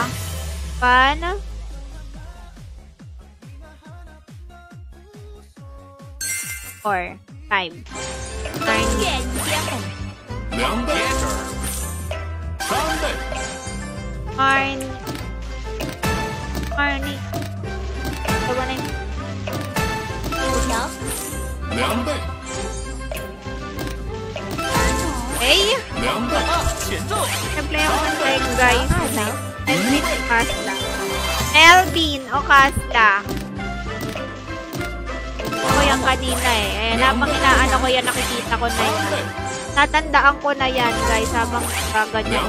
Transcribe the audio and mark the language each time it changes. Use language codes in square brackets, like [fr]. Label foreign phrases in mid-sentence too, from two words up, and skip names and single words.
[zh] 1. 4. 5. 东岳一接红，两倍，三倍， [tl] Marnie. Ito ba na yun? [zh] 5 条，两倍， [tl] Okay. [zh] 两倍，减重， [tl] Nag-play ako ng leg, guys. [zh] 2条， [tl] Elvin o Kasla. Elvin o Kasla. Ako yan kanina eh. Ayan, habang inaano ko yan, nakikita ko na yan. Natandaan ko na yan, guys, habang gaganyan.